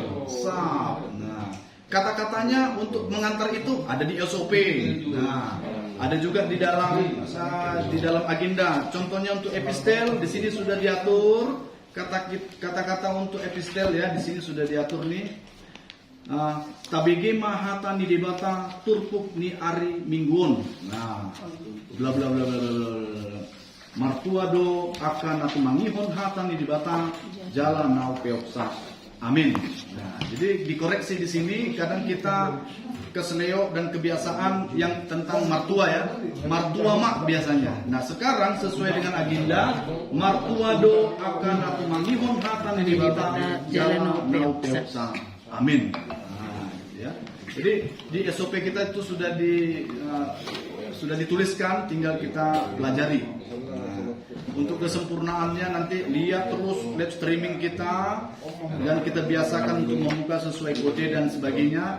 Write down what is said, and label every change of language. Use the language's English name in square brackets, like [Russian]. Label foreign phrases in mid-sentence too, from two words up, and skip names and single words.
[Indonesian] Sap. Nah, kata-katanya untuk mengantar itu ada di SOP. Nah, ada juga di dalam agenda. Contohnya untuk epistel di sini sudah diatur kata-kata untuk epistel ya, di sini sudah diatur nih. [Batak Toba] Tabege mahata ni debata turpuk ni ari mingguon. [Indonesian] Nah, bla bla bla bla bla. [Batak Toba] Martua do akan aku mangihon hata ni debata jalan nau peoksa. [Indonesian] Amin. Nah, jadi dikoreksi di sini kadang kita keseleo dan kebiasaan yang tentang martua ya. Martua mak biasanya. Nah, sekarang sesuai dengan agenda [Batak Toba] martua do akan aku mangihon hata ni debata jalan nau peoksa. [Indonesian] Amin. Nah, ya. Jadi di SOP kita itu sudah dituliskan, tinggal kita pelajari. Nah, untuk kesempurnaannya nanti lihat terus [English] live streaming [Indonesian] kita dan kita biasakan untuk membuka sesuai kode dan sebagainya.